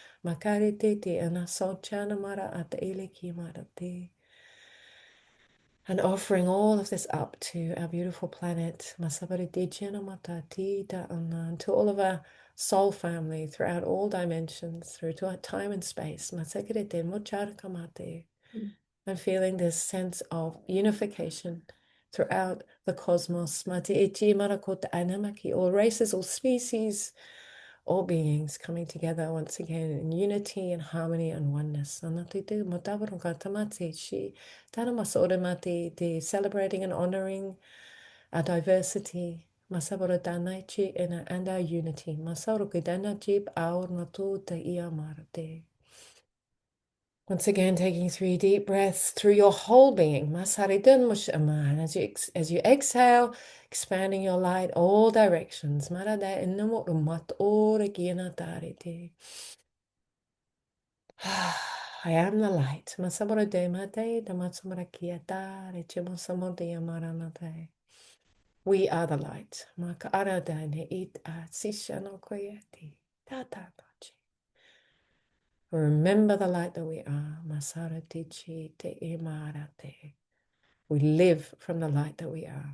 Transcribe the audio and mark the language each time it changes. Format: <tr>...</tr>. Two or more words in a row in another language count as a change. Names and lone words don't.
<en>And offering all of this up to our beautiful planet, and to all of our soul family throughout all dimensions, through time and space. And feeling this sense of unification, throughout the cosmos. Mate iti marakota anamaki, all races, all species, all beings coming together once again in unity and harmony and oneness. Anatitu motavarunga tamati shi tanamasodamati, the celebrating and honoring our diversity. Masabara danaichi and our unity. Masaruki danajib aur natu te iamarate. Once again, taking 3 deep breaths through your whole being. As you exhale, expanding your light all directions. I am the light. We are the light. Remember the light that we are. Masaratichi te imarate. We live from the light that we are.</en>